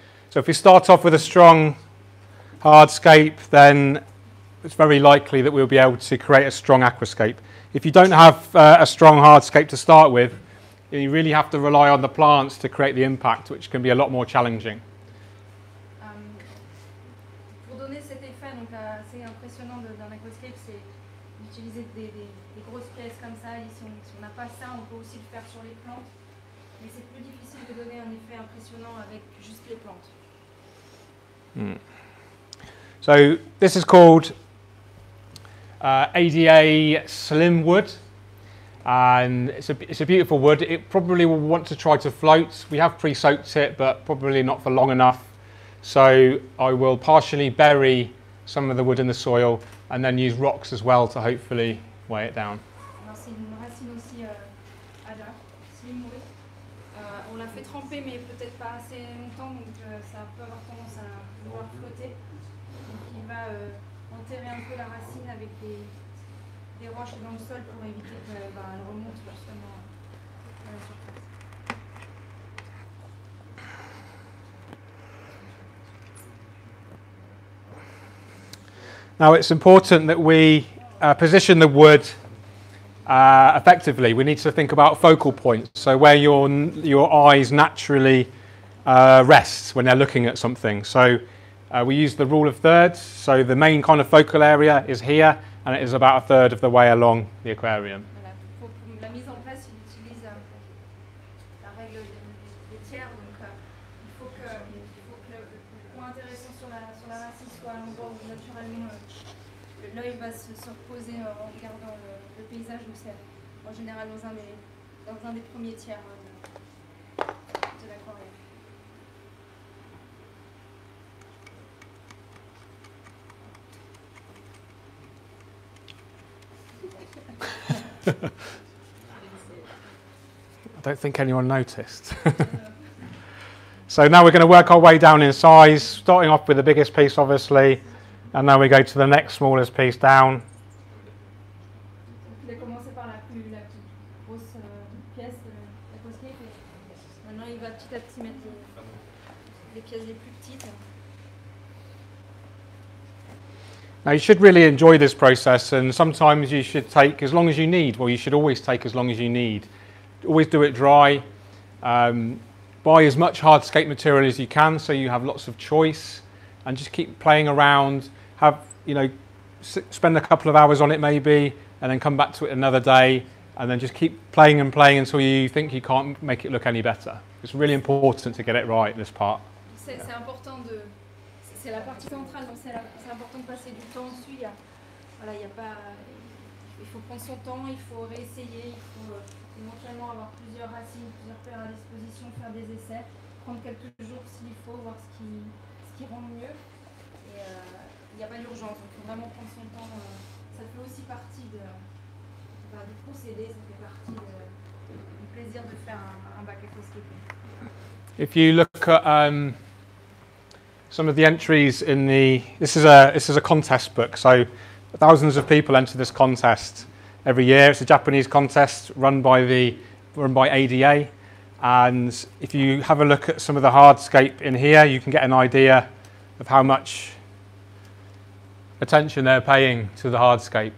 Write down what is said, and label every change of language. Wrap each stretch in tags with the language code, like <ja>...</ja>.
<en>So if we start off with a strong hardscape, then it's very likely that we'll be able to create a strong aquascape. If you don't have a strong hardscape to start with, you really have to rely on the plants to create the impact, which can be a lot more challenging.</en> <fr>Pour donner cet effet, donc assez impressionnant d'un aquascape, c'est d'utiliser des grosses pièces comme ça. Et si on n'a pas ça, on peut aussi le faire sur les plantes. Mais c'est plus difficile de donner un effet impressionnant avec juste les plantes.</fr> <en>So this is called ADA Slim Wood, and it's a beautiful wood. It probably will want to try to float. We have pre-soaked it, but probably not for long enough. So I will partially bury some of the wood in the soil and then use rocks as well to hopefully weigh it down.</en> <fr>C'est une racine aussi Ada, slim wood. On l'a fait tremper, mais peut-être pas assez longtemps, donc ça peut avoir tendance à vouloir flotter. Donc il va enterrer un peu la racine avec des roches dans le sol pour éviter qu'elle remonte justement à la surface.</fr> <en>Now it's important that we position the wood effectively. We need to think about focal points, so where your eyes naturally rest when they're looking at something. So we use the rule of thirds, so the main kind of focal area is here, and it is about a third of the way along the aquarium.</en> <fr>Voilà. Pour la mise en place, il utilise la règle des tiers, donc il faut que le point intéressant sur la racine soit à l'endroit où naturellement l'œil va se reposer en regardant le paysage, donc c'est en général dans un des premiers tiers de l'aquarium.</fr> <en>don't think anyone noticed. So now we're going to work our way down in size, starting off with the biggest piece, obviously, and then we go to the next smallest piece down.</en> <fr>Il a commencé par la plus grosse pièce de l'Aquascape et maintenant il va petit à petit mettre les pièces les plus petites.</fr> <en>Now you should really enjoy this process, and sometimes you should take as long as you need. Well, you should always take as long as you need. Always do it dry. Buy as much hardscape material as you can so you have lots of choice, and just keep playing around. Have, you know, spend a couple of hours on it maybe, and then come back to it another day, and then just keep playing and playing until you think you can't make it look any better. It's really important to get it right, this part.</en> <fr>C'est important de... C'est la partie centrale, donc c'est important de passer du temps dessus. Voilà, il faut prendre son temps, il faut réessayer, il faut éventuellement avoir plusieurs racines, plusieurs paires à disposition, faire des essais, prendre quelques jours s'il faut, voir ce qui rend mieux. Et il n'y a pas d'urgence, il faut vraiment prendre son temps. Ça fait aussi partie du procédé, ça fait partie du plaisir de faire un bac aquascaping.</fr> <en>If you look at some of the entries in this is a contest book, so thousands of people enter this contest every year. It's a Japanese contest run by ADA, and if you have a look at some of the hardscape in here, you can get an idea of how much attention they're paying to the hardscape.</en>